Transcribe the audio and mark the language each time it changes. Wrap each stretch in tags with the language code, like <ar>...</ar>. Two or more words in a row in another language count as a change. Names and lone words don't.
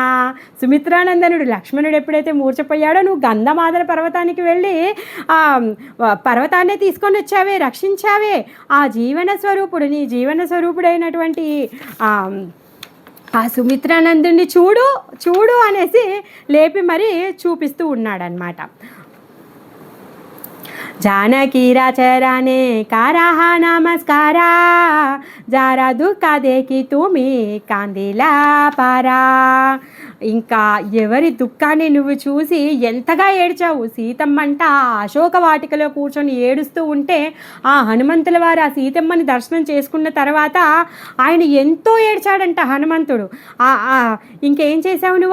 <te>సుమిత్రానందనుడు లక్ష్మణుడు ఎప్పుడైతే మూర్చపోయాడో నువ్వు గంధమాదన పర్వతానికి వెళ్ళి పర్వతాన్ని తీసుకొని వచ్చావే, రక్షించావే. ఆ జీవన స్వరూపుడు, నీ జీవన స్వరూపుడైనటువంటి ఆ సుమిత్రానందుని చూడు చూడు అనేసి లేపి మరీ చూపిస్తూ ఉన్నాడనమాట.</te> <mr>जानकी राचराने काराहा नमस्कारा जारा दुःख देखी तुम्ही कांदिला पारा.</mr> <te>ఇంకా ఎవరి దుఃఖాన్ని నువ్వు చూసి ఎంతగా ఏడ్చావు. సీతమ్మంట అశోక వాటికలో కూర్చొని ఏడుస్తూ ఉంటే ఆ హనుమంతుల వారు ఆ సీతమ్మని దర్శనం చేసుకున్న తర్వాత ఆయన ఎంతో ఏడ్చాడంట హనుమంతుడు. ఇంకేం చేసావు నువ్వు?</te>